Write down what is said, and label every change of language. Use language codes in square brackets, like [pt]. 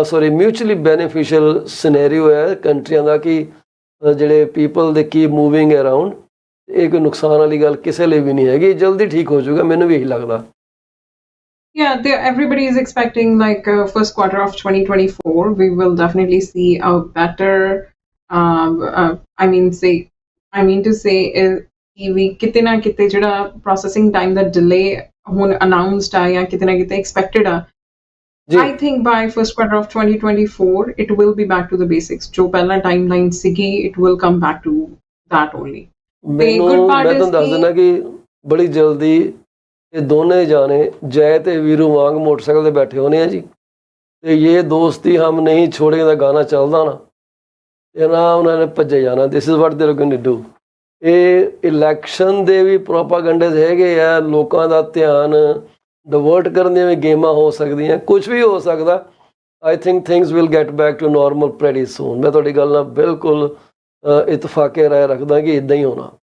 [pa] ਮਿਊਚੁਅਲੀ beneficial scenario ਹੈ ਕੰਟਰੀਆਂ ਦਾ ਕਿ ਜਿਹੜੇ ਪੀਪਲ [en] they keep moving around [pa] ਇਹ ਕੋਈ ਨੁਕਸਾਨ ਵਾਲੀ ਗੱਲ ਕਿਸੇ ਲਈ ਵੀ ਨਹੀਂ ਹੈਗੀ ਜਲਦੀ ਠੀਕ ਹੋ ਜਾਊਗਾ ਮੈਨੂੰ ਵੀ ਇਹੀ ਲੱਗਦਾ [en] Yeah, everybody is expecting like first quarter of 2024 we will definitely see a better I mean to say we [pa] ਕਿਤੇ ਨਾ ਕਿਤੇ ਜਿਹੜਾ [en] processing time ਦਾ delay ਹੁਣ announced [pa] ਆ ਜਾਂ ਕਿਤੇ ਨਾ ਕਿਤੇ [en] expected ਆ I think by first quarter of 2024 it will be back to the basics [pa] ਜੋ ਪਹਿਲਾਂ [en] timeline ਸੀਗੀ it will come back to that only [pa] ਮੈਂ ਤੁਹਾਨੂੰ ਦੱਸ ਦਿੰਦਾ ਕਿ ਬੜੀ ਜਲਦੀ ਇਹ ਦੋਨੇ ਜਾਣੇ ਜੈ ਤੇ ਵੀਰੂ ਵਾਂਗ ਮੋਟਰਸਾਈਕਲ ਤੇ ਬੈਠੇ ਹੋਣੇ ਆ ਜੀ ਤੇ ਇਹ ਦੋਸਤੀ [hi] ਹਮ ਨਹੀਂ ਛੋੜेंगे [pa] ਦਾ ਗਾਣਾ ਚੱਲਦਾ ਨਾ ਤੇ ਨਾ ਉਹਨਾਂ ਨੇ ਭੱਜੇ ਜਾਣਾ [en] this is what they are going to do [pa] ਇਹ ਇਲੈਕਸ਼ਨ ਦੇ ਵੀ ਪ੍ਰੋਪਾਗੈਂਡੇ ਹੈਗੇ ਆ ਲੋਕਾਂ ਦਾ ਧਿਆਨ ਡਿਵਰਟ ਕਰਨ ਦੀਆਂ ਵੀ ਗੇਮਾਂ ਹੋ ਸਕਦੀਆਂ ਕੁਝ ਵੀ ਹੋ ਸਕਦਾ [en] I think things will get back to normal pretty soon [pa] ਮੈਂ ਤੁਹਾਡੀ ਗੱਲ ਨਾਲ ਬਿਲਕੁਲ ਇਤਫਾਕੇ ਰਾਏ ਰੱਖਦਾ ਕਿ ਇਦਾਂ ਹੀ ਹੋਣਾ